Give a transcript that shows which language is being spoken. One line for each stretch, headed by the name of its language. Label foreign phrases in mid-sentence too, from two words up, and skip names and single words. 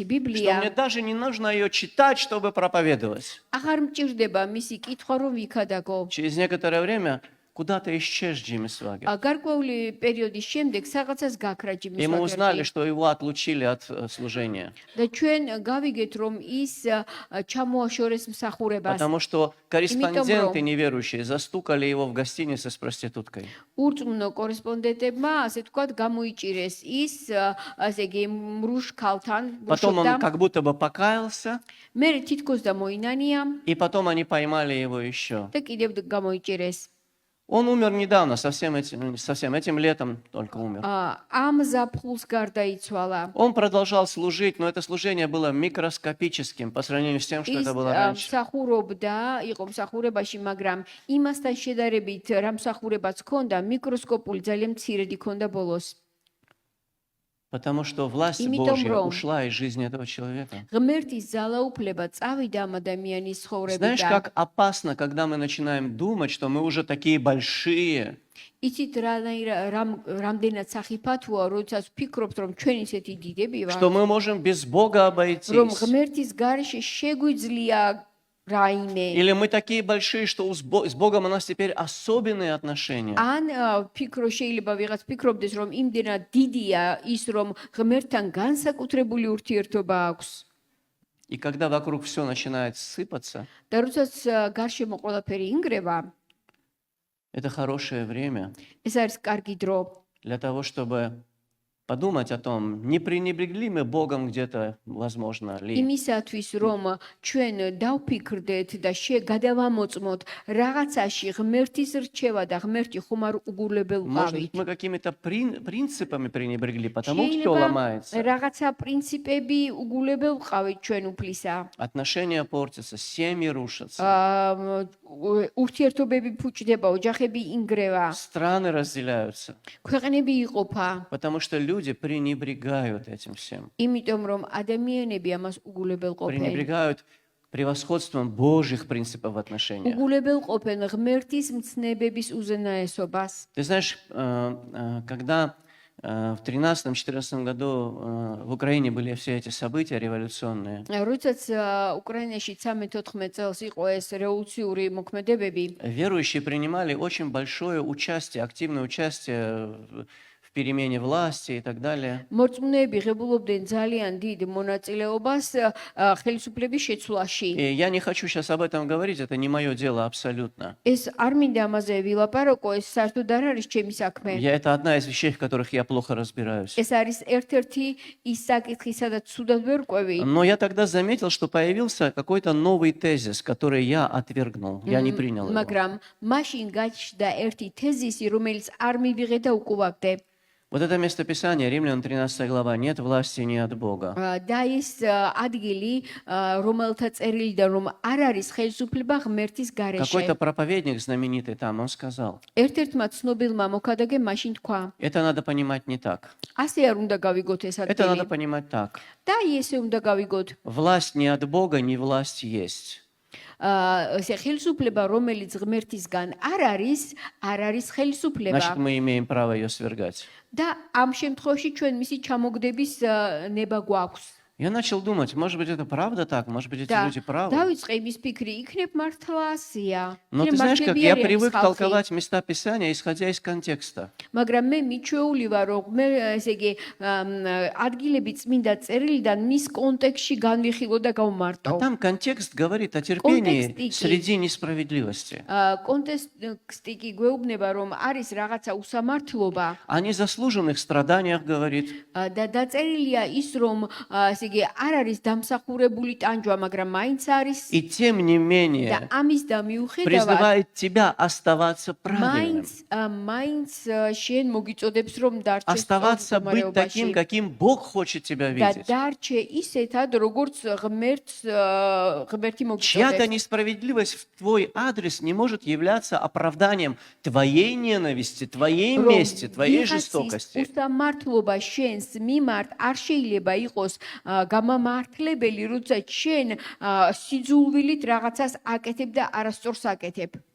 Russian: что мне
Georgian: ბიბლია
Russian: даже не нужно ее читать, чтобы проповедовать.
Georgian: აღარ მჭირდება მისი კითხვა რომ ვიქადაგო
Russian: Через некоторое время куда-то исчез Джимми Свагер.
Georgian: გარკვეული პერიოდის შემდეგ რაღაცას გაქრა
Russian: И
Georgian: ჯიმი
Russian: мы узнали,
Georgian: სვაგერტი
Russian: что его отлучили от служения,
Georgian: და ჩვენ გავიგეთ რომ ის ჩამოაშორეს მსახურებას
Russian: потому что корреспонденты неверующие застукали его в гостинице с проституткой.
Georgian: ურწმუნო კორესპონდენტებმა ასე თქვათ გამოიჭირეს ის ასე იგი მრუშ ქალთან
Russian: Потом он
Georgian: ბუშობდა
Russian: как будто бы покаялся,
Georgian: მე თითქოს და მოინანია
Russian: и потом они поймали его еще.
Georgian: და კიდევ გამოიჭირეს
Russian: Он умер недавно, совсем этим летом только умер.
Georgian: ამ ზაფხულს გარდაიცვალა
Russian: Он продолжал служить, но это служение было микроскопическим по сравнению с тем, что
Georgian: ის
Russian: это было раньше.
Georgian: მსახურობდა იყო მსახურებაში მაგრამ იმასთან შედარებით რა მსახურებაც ჰქონდა მიკროსკოპული ძალიან მცირედი ჰქონდა ბოლოს
Russian: Потому что власть
Georgian: Იმიტომ
Russian: Божья
Georgian: რომ
Russian: ушла из жизни этого человека.
Georgian: ღმერთის ძალაუფლება წავიდა ამ ადამიანის
Russian: Знаешь,
Georgian: ცხოვრებიდან
Russian: как опасно, когда мы начинаем думать, что мы уже такие большие,
Georgian: იცით რამდენად სახიფათოა როდესაც ვფიქრობთ რომ ჩვენ ისეთი დიდები ვართ
Russian: что мы можем без Бога
Georgian: რომ
Russian: обойтись.
Georgian: ღმერთის გარეშე შეგვიძლია რაიმე
Russian: Или мы такие большие, что с Богом у нас теперь особенные отношения.
Georgian: ან ფიქრო შეიძლება ვიღაც ფიქრობდეს რომ იმდენად დიდია ის რომ ღმერთთან განსაკუთრებული ურთიერთობა აქვს
Russian: И когда вокруг все начинает сыпаться,
Georgian: და როდესაც გარშემო ყველაფერი ინგრევა
Russian: это хорошее время
Georgian: ეს არის კარგი დრო
Russian: для того, чтобы подумать о том, не пренебрегли мы Богом где-то, возможно, ли.
Georgian: იმისათვის რომ ჩვენ დავფიქრდეთ და გადავამოწმოთ რაღაცაში ღმერთის რჩევა და ღმერთი ხომ არ
Russian: Может быть,
Georgian: უგულებელყავით
Russian: мы какими-то принципами пренебрегли, потому все
Georgian: შეიძლება
Russian: ломается.
Georgian: რაღაცა პრინციპები უგულებელყავით ჩვენ უფლისა
Russian: Отношения портятся, семьи рушатся,
Georgian: ურთიერთობები ფუჭდება, ოჯახები ინგრევა,
Russian: страны разделяются,
Georgian: ქვეყნები იყოფა,
Russian: потому что люди пренебрегают этим всем.
Georgian: იმიტომ რომ ადამიანები ამას უგულებელყოფენ.
Russian: Пренебрегают превосходством Божьих принципов в отношениях.
Georgian: უგულებელყოფენ ღმერთის მცნებების უზენაესობას.
Russian: Ты знаешь, когда в 13-14 году в Украине были все эти события революционные,
Georgian: როდესაც უკრაინაში 13-14 წელს იყო ეს რევოლუციური მოქმედებები,
Russian: верующие принимали очень большое участие, активное участие в перемене власти и так далее.
Georgian: მორწმუნეები ღებულობდნენ ძალიან დიდ მონაწილეობას ხელისუფლების შეცვლაში.
Russian: И я не хочу сейчас об этом говорить, это не мое дело абсолютно.
Georgian: ეს არ მინდა ამაზე ვილაპარაკო, ეს საერთოდ არ არის ჩემი საქმე.
Russian: Это одна из вещей, в которых я плохо разбираюсь.
Georgian: ეს არის ერთ-ერთი ის საკითხი, სადაც ცუდად ვერ ყვევი.
Russian: Но я тогда заметил, что появился какой-то новый тезис, который я отвергнул, я не принял его.
Georgian: მაგრამ მაშინ გაჩნდა ერთი თეზისი, რომელიც არ მივიღე და უკუვაგდე.
Russian: Вот это местописание, Римлянам 13 глава, нет власти ни от Бога.
Georgian: და ის ადგილი, რომელთა წერილიდან რომ არ არის ხელისუფლება ღმერთის გარეშე.
Russian: Какой-то проповедник знаменитый там, он сказал,
Georgian: ერთ-ერთმა ცნობილმა მოქადაგემ მაშინ თქვა,
Russian: это надо понимать не так.
Georgian: ასე არ უნდა გავიგოთ ეს
Russian: Это надо
Georgian: ადგილი.
Russian: понимать так.
Georgian: და ესე უნდა გავიგოთ.
Russian: Власть не от Бога, не власть есть.
Georgian: ესე ხელისუფლება, რომელიც ღმერთისგან არ არის ხელისუფლება.
Russian: Значит, мы имеем право ее свергать.
Georgian: და ამ შემთხვევაში ჩვენ მისი ჩამოგდების ნება გვაქვს.
Russian: Я начал думать, может быть, это правда так, может быть, эти
Georgian: და
Russian: люди правы.
Georgian: დავიწყე იმის ფიქრი, იქნებ მართლა ასია.
Russian: Но ты знаешь, как я привык толковать места Писания, исходя из контекста.
Georgian: მაგრამ მე მიჩვეული ვარ, რომ მე ესე იგი ადგილები წმინდა წერილიდან მის კონტექსტში განვიხილო და გავმარტო.
Russian: А там контекст говорит о терпении Контекст среди несправедливости.
Georgian: კონტექსტი კი გვეუბნება, რომ არის რაღაცა უსამართლობა
Russian: О незаслуженных страданиях говорит.
Georgian: და დაწერილია ის, რომ ესე იგი არ არის დამსახურებული ტანჯვა, მაგრამ მაინც არის
Russian: И тем не
Georgian: და
Russian: менее
Georgian: ამის და მიუხედავად
Russian: призывает тебя оставаться правильным.
Georgian: მაინც შენ მოგიწოდებს, რომ დარჩეს
Russian: Оставаться быть таким, каким Бог хочет тебя
Georgian: და
Russian: видеть.
Georgian: დარჩე ისეთად, როგორც ღმერთი
Russian: Чья-то
Georgian: მოგიწოდებს.
Russian: несправедливость в твой адрес не может являться оправданием твоей ненависти, твоей мести, твоей жестокости.
Georgian: უსამართლობა შენს მიმართ არ შეიძლება იყოს გამამართლებელი, როცა შენ სიძულვილით რაღაცას აკეთებ და არასწორს აკეთებ.